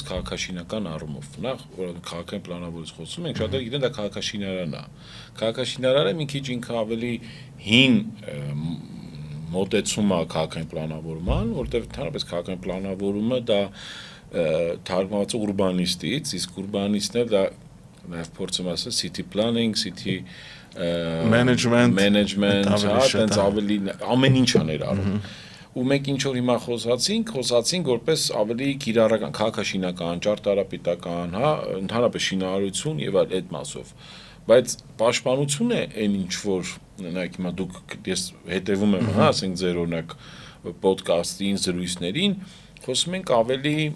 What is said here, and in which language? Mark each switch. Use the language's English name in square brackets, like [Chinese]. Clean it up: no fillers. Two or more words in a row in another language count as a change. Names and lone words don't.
[Armenian] քաղաքաշինական առումով։ Նախ քաղաքային պլանավորից խոսում ենք, շատերը գիտեն դա քաղաքաշինարան է։ Քաղաքաշինարանը մի քիչ ինքը ավելի հին մոտեցում է քաղաքային պլանավորման, որտեղ ընդհանրապես քաղաքային պլանավորումը դա թարգմանված է ուրբանիստից, իսկ ուրբանիստներ դա նաև փորձում ասել [English] city planning, city management, [Armenian] այդպես ավելի ամեն ինչ աներ արում։ Ու մենք ինչ որ հիմա խոսացինք որպես ավելի կիրառական, քաղաքաշինական, ճարտարապետական, հա, ընդհանրապես շինարարություն եւ այդ մասով։ Բայց պաշտպանություն է այն ինչ որ նայեք հիմա դուք ես հետևում եմ, հա, ասենք ձեր օրինակ ոդկասթին, զրույցներին, խոսում ենք ավելի